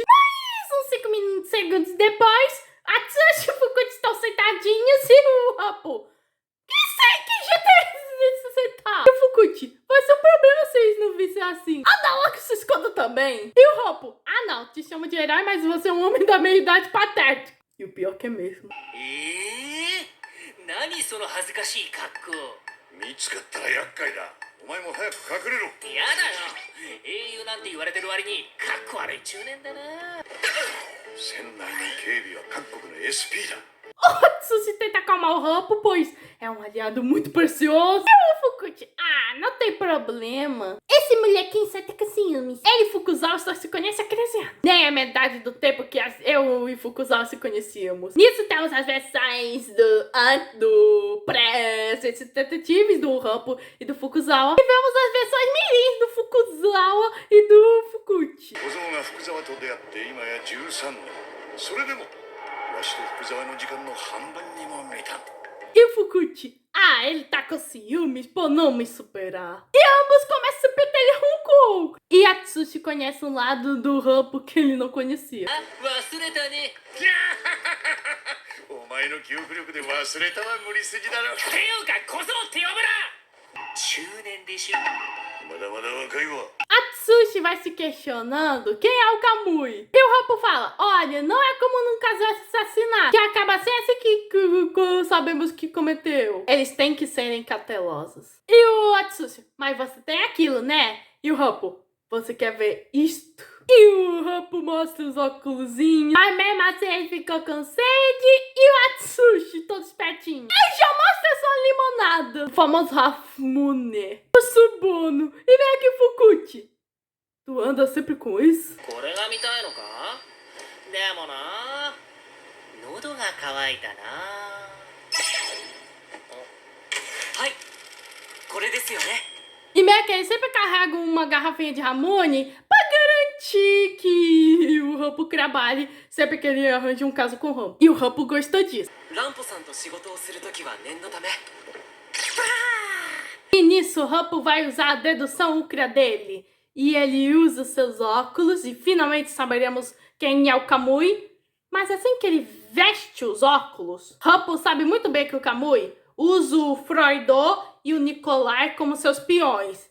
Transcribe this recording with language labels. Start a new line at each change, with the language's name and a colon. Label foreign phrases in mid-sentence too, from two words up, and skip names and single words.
Portuguese: Mas uns 5 segundos depois, Atsushi e o Fukuchi estão sentadinhos e o Hopple... Que jeito é esse de se sentar? E o Fukuchi, vai ser um problema se eles não vissem assim. Anda logo se esconda também. E o Hopple, não, te chamo de herói, mas você é um homem da meia-idade patético. E o pior que é mesmo.
Japanese: 何その恥ずかしい格好見つかったら厄介だお前も早く隠れろやだよ英雄なんて言われてる割に格好悪い中年だな船内の警備は各国の SP だ
Portuguese: O Atsushi tenta acalmar o Hopple, pois é um aliado muito precioso. E o Fukuchi, não tem problema. Esse molequinho só tá com ciúmes. Ele e Fukuzawa só se conhecem há 13 anos. Nem a metade do tempo que eu e Fukuzawa se conhecíamos. Nisso temos as versões do pré-detetives do Hopple e do Fukuzawa. E vemos as versões mirins do Fukuzawa e do Fukuchi.
Japanese: 小僧が福沢と出会って今や13年それでもわしと福沢の時間の半分にも満たん
Portuguese: E o Fukuchi, ele tá com ciúmes por não me superar. E ambos começam a se pentelhar um com o outro. E Atsushi conhece um lado do Hopple que ele não conhecia.
Japanese: 忘れたねお前の記憶力で忘れたは無理筋だろていうか小僧って呼ぶな中年でしょまだまだ若いわ
Portuguese: Atsushi vai se questionando quem é o Kamui. E o Hopple fala, olha, não é como num caso de assassinato, que acaba sem esse que sabemos que cometeu. Eles têm que serem cautelosos. E o Atsushi, mas você tem aquilo, né? E o Hopple, você quer ver isto? E o Hopple mostra os óculosinhos. Mas mesmo assim ele ficou com sede. E o Atsushi, todo espertinho, ele já mostra sua limonada. O famoso Hafmune. O Subono. E vem aqui o Fukuchi. Tu anda sempre com isso?
Japanese: これが見たいのかでもな喉が渇いたなはいこれですよね
Portuguese: E meio que ele sempre carrega uma garrafinha de Ramune pra garantir que o Hopple trabalhe sempre que ele arranja um caso com o Hopple. E o Hopple gostou disso.
Japanese: ランポさんと仕事をするときは念のため
Portuguese: E nisso, o Hopple vai usar a dedução úcrea dele. E ele usa seus óculos e finalmente saberemos quem é o Kamui. Mas assim que ele veste os óculos, Hopple sabe muito bem que o Kamui usa o Froido e o Nikolai como seus peões.